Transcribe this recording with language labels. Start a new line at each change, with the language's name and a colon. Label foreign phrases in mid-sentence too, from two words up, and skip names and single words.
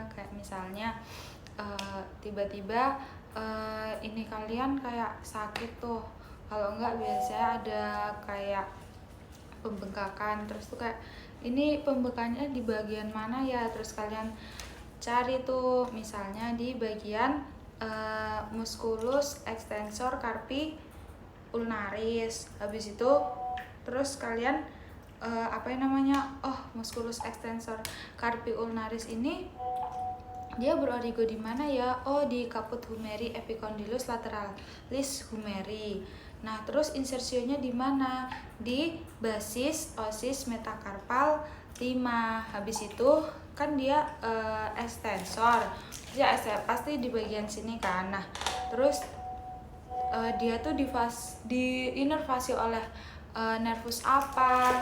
Indonesian: Kayak misalnya tiba-tiba ini kalian kayak sakit tuh, kalau enggak biasanya ada kayak pembengkakan, terus tuh kayak ini pembengkakannya di bagian mana ya, terus kalian cari tuh misalnya di bagian musculus extensor carpi ulnaris. Habis itu terus kalian musculus extensor carpi ulnaris ini dia berorigo di mana ya? Oh, di caput humeri epicondylus lateralis humeri. Nah, terus insersionya di mana? Di basis osis metakarpal 5. Habis itu kan dia extensor. Ya, pasti di bagian sini kan. Nah, terus dia tuh diinervasi oleh nervus apa?